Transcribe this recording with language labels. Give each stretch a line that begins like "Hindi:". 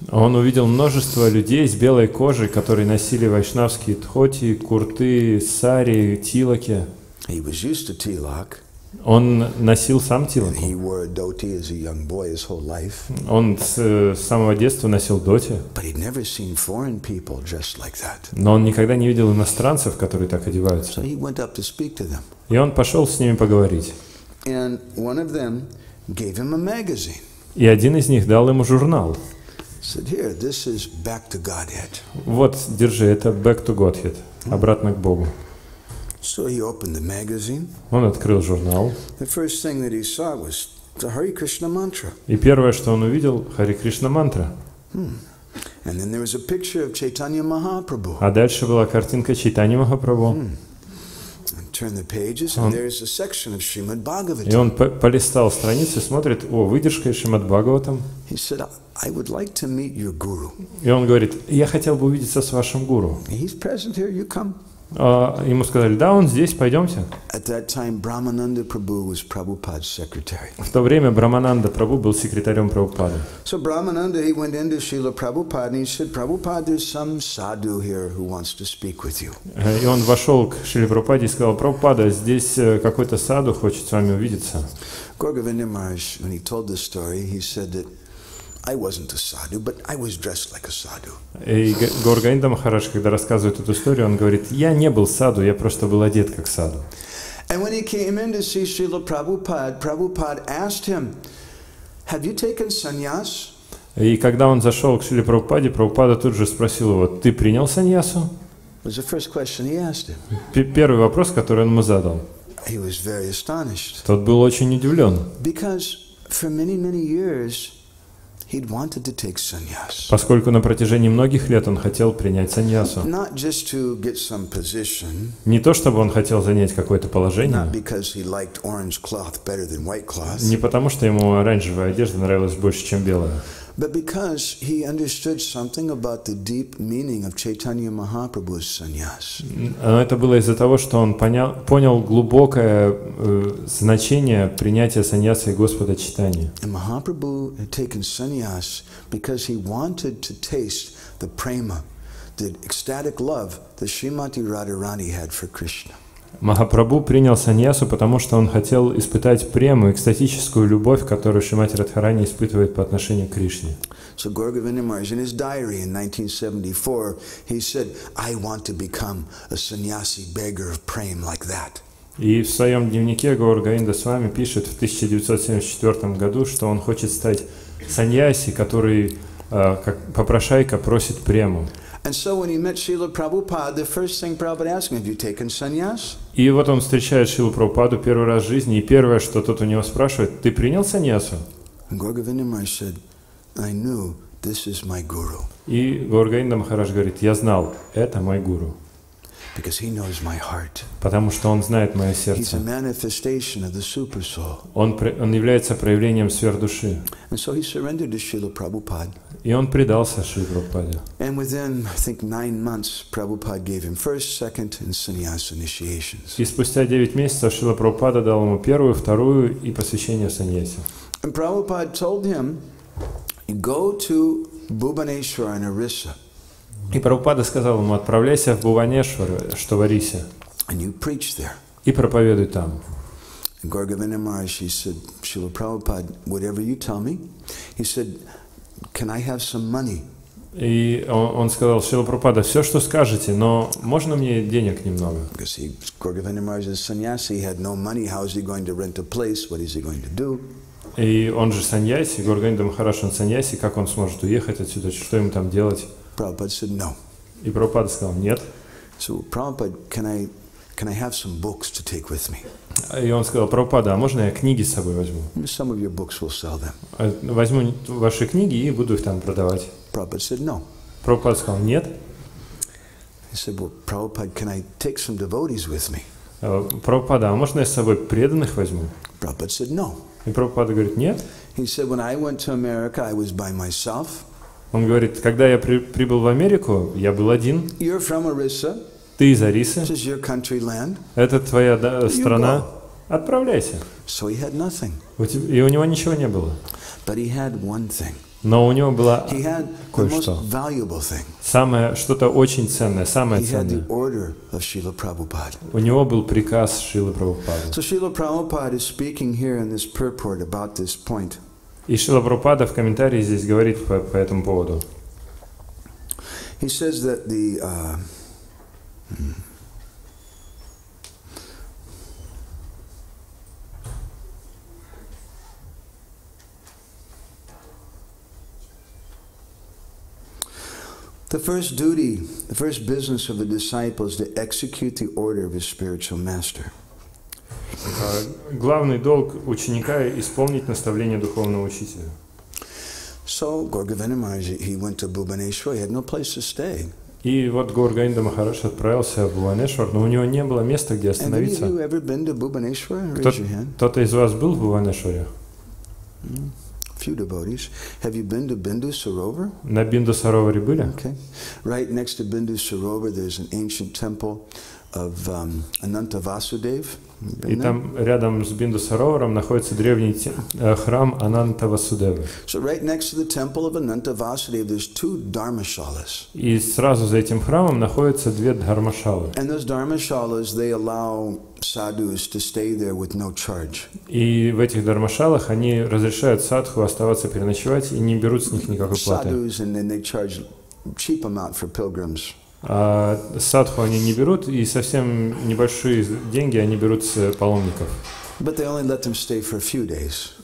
Russian: Он увидел множество людей с белой кожей, которые носили вайшнавские тхоти, курты, сари, тилаки.
English: He was used to tilak.
Russian: Он носил сам тилаку.
English: He wore a dhoti as a young boy his whole life.
Russian: Он с самого детства носил доти.
English: But he'd never seen foreign people dressed like that.
Russian: Но он никогда не видел иностранцев, которые так одеваются.
English: So he went up to speak to them.
Russian: И он пошел с ними поговорить.
English: And one of them gave him a magazine.
Russian: И один из них дал ему журнал.
English: Said, "Here, this is Back to Godhead."
Russian: Вот, держи, это Back to Godhead, обратно к Богу.
English: So he opened the magazine.
Russian: Он открыл журнал.
English: The first thing that he saw was the Hare Krishna mantra.
Russian: И первое, что он увидел, Харе Кришна мантра.
English: And then there was a picture of Chaitanya Mahaprabhu.
Russian: А дальше была картинка Чайтаньи Махапрабху.
English: Turn the pages, and there's a section of Srimad Bhagavatam.
Russian: И он полистал страницу и смотрит, о, выдержка из Шримад Бхагаватам.
English: He said, "I would like to meet your guru."
Russian: И он говорит, я хотел бы увидеться с вашим гуру.
English: He's present here. You come.
Russian: Ему сказали, да, он здесь, пойдемте.
English: At that time, Brahmananda Prabhu was Prabhupada's secretary.
Russian: В то время Брамананда Прабху был секретарем Прабхупады.
English: So Brahmananda, he went into Srila Prabhupada and he said, "Prabhupada, there's some sadhu here who wants to speak with you."
Russian: И он вошел к Шриле Прабхупаде и сказал, Прабхупада, здесь какой-то саду хочет с вами увидеться.
English: Gauragovinda Maharaj, when he told this story, he said that I wasn't a sadhu, but I was dressed like a sadhu.
Russian: И Гаургаинда Махарадж, когда рассказывает эту историю, он говорит, я не был саду, я просто был одет как саду.
English: And when he came in to see Srila Prabhupada, Prabhupada asked him, "Have you taken sannyas?"
Russian: И когда он зашел к Шриле Прабхупаде, Прабхупада тут же спросил его, ты принял саньясу?
English: Was the first question he asked him.
Russian: Первый вопрос, который он ему задал.
English: He was very astonished.
Russian: Тот был очень удивлен.
English: Because for many years he'd wanted to take sannyas.
Russian: Поскольку на протяжении многих лет он хотел принять саньясу.
English: Not just to get some position.
Russian: Не то, чтобы он хотел занять какое-то положение.
English: Not because he liked orange cloth better than white cloth.
Russian: Не потому, что ему оранжевая одежда нравилась больше, чем белая.
English: But because he understood something about the deep meaning of Chaitanya Mahaprabhu's sannyas.
Russian: Но это было из-за того, что он понял глубокое значение принятия саньяса и Господа Чайтаньи.
English: And Mahaprabhu had taken sannyas because he wanted to taste the prema, the ecstatic love that Srimati Radharani had for Krishna.
Russian: Махапрабху принял саньясу, потому что он хотел испытать прему, экстатическую любовь, которую Шримати Радхарани испытывает по отношению к Кришне.
English: So Gauragovinda Maharaj, in his diary in 1974, he said, "I want to become a sannyasi beggar of prem like that."
Russian: И в своем дневнике Гаургаинда с вами пишет в 1974 году, что он хочет стать саньяси, который как попрошайка просит прему.
English: And so when he met Srila Prabhupada, the first thing Prabhupada asked him, "Have you taken sannyas?"
Russian: И вот он встречает Шрилу Прабхупаду первый раз в жизни, и первое, что тот у него спрашивает, ты принял саньясу?
English: And Gauragovinda Maharaj said, "I knew this is my guru."
Russian: И Гаургаинда Махарадж говорит, я знал, это мой гуру.
English: Because he knows my heart.
Russian: Потому что он знает мое
English: He's a
Russian: сердце.
English: manifestation of the super soul.
Russian: Он является проявлением сверхдуши.
English: And so he surrendered to Srila Prabhupada.
Russian: И он предался Шриле Прабхупаде.
English: And within, I think, 9 months, Prabhupada gave him first, second, and sannyas initiations.
Russian: И спустя 9 месяцев Шрила Прабхупада дал ему первую, вторую и посвящение в саньясе.
English: And Prabhupada told him, "Go to Bhubaneswar and Orissa."
Russian: И Прабхупада сказал ему: отправляйся в Бхуванешвар, что в Орисе,
English: and you preach there.
Russian: и проповедуй там.
English: And Gorgovina Maharaj, he said, Srila Prabhupada, whatever you tell me, he said, can I have some money?
Russian: И он сказал: Шрила Прабхупада, все, что скажете, но можно мне денег немного?
English: Because Gorgovina Maharaj is a sannyasi, he had no money, how is he going to rent a place, what is he going to do?
Russian: И он же саньяси, Горгавинда Махарадж, он саньяси, как он сможет уехать отсюда, что ему там делать?
English: Prabhupada said no.
Russian: И Прабхупада сказал: нет.
English: So Prabhupada, can I have some books to take with me?
Russian: И он сказал: Прабхупада, а можно я книги с собой возьму?
English: Some of your books will sell them.
Russian: Возьму ваши книги и буду их там продавать.
English: Prabhupada said no.
Russian: Прабхупада сказал: нет.
English: He said, well, Prabhupada, can I take some devotees with me?
Russian: Прабхупада, а можно я с собой преданных возьму?
English: Prabhupada said no.
Russian: И Прабхупада говорит: нет.
English: He said, when I went to America, I was by myself.
Russian: Он говорит: когда я прибыл в Америку, я был один.
English: You're from Orissa.
Russian: Ты из Орисы.
English: This is your country land.
Russian: Это твоя страна. Отправляйся.
English: So he had nothing.
Russian: И у него ничего не было.
English: But he had one thing.
Russian: Но у него было
English: He had the most valuable thing.
Russian: самое, что-то очень ценное, самое
English: He had
Russian: ценное.
English: the order of Srila Prabhupada.
Russian: У него был приказ Шрилы Прабхупады.
English: So Srila Prabhupada is speaking here in this purport about this point.
Russian: И Шрила Прабхупада в комментарии здесь говорит по этому поводу.
English: He says that the first duty, the first business of the disciple is to execute the order of his spiritual master.
Russian: Главный долг ученика — исполнить наставление духовного учителя.
English: So Gorgovina Maharaj, he went to Bhubaneswar, he had no place to stay.
Russian: И вот Горгавинда Махарадж отправился в Бхуванешвар, но у него не было места, где остановиться.
English: Have you ever been to Bhubaneswar? Raise your hand.
Russian: Кто-то из вас был в Бхуванешваре?
English: Few devotees. Have you been to Bindu Sarovar?
Russian: На Бинду Сароваре были?
English: Okay. Right next to Bindu Sarovar, there's an ancient temple of Ananta Vasudev.
Russian: И там рядом с Бинду Сароваром находится древний храм Ананта Васудевы.
English: So right next to the temple of Ananta Vasudev, there's two dharmashalas.
Russian: И сразу за этим храмом находятся две дхармашалы.
English: And those dharmashalas, they allow sadhus to stay there with no charge.
Russian: И в этих дхармашалах они разрешают садху оставаться переночевать и не берут с них никакой платы.
English: Sadhus, and then they charge cheap amount for pilgrims.
Russian: А садху они не берут, и совсем небольшие деньги они берут с паломников.
English: But they only let them stay for a few days.